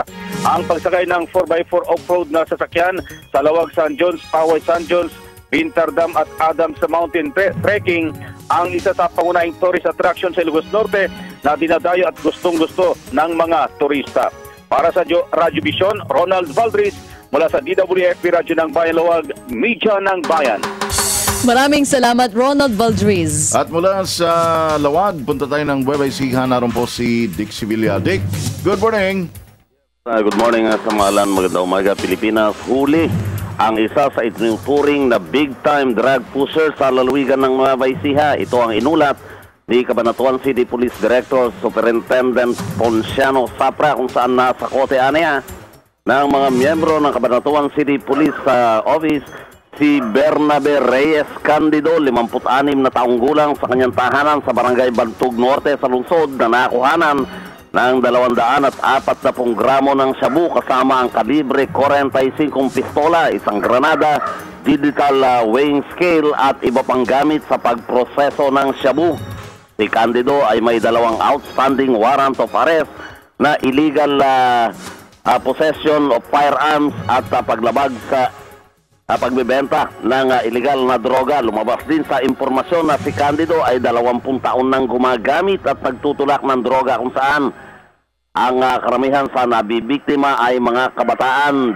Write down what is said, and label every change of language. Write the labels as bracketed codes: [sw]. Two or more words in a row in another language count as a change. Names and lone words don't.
[tl] Ang pagsakay ng 4x4 off-road na sasakyan sa Lawag San Jones, Paway San Jones, Bintardam at Adams sa [en] mountain trekking [tl] ang isa sa pangunahing [en] tourist attraction [tl] sa Ilocos Norte na dinadayo at gustong-gusto ng mga turista. Para sa Radyo Vision, Ronald Valdez mula sa DWFP Radyo ng Bayan Lawag, Media ng Bayan. Maraming salamat, Ronald Valdez. At mula sa Lawag, punta tayo ng Buwebay Siha. Naroon po si Dick Sevilla. Dick, [en] good morning. Good morning sa Malan. [tl] Magandang umaga, Pilipinas. Huli ang isa sa itinuturing na [en] big-time drug pusher [tl] sa lalawigan ng Nueva Ecija. Ito ang inulat ni Cabanatuan City Police Director Superintendent Ponciano Sapra kung saan nasa kote niya ng mga miyembro ng Cabanatuan City Police Office si Bernabe Reyes Candido, 56 na taong gulang, sa kanyang tahanan sa Barangay Bantug Norte sa lungsod na nakuhanan ng 240 gramo ng shabu kasama ang kalibre 45 pistola, isang granada, [en] digital weighing scale [tl] at iba pang gamit sa pagproseso ng shabu. Si Candido ay may 2 [en] outstanding warrant of arrest [tl] na [en] illegal possession of firearms [tl] at paglabag sa pagbebenta ng illegal na droga. Lumabas din sa impormasyon na si Candido ay 20 taon nang gumagamit at nagtutulak ng droga kung saan ang karamihan sa nabibiktima ay mga kabataan.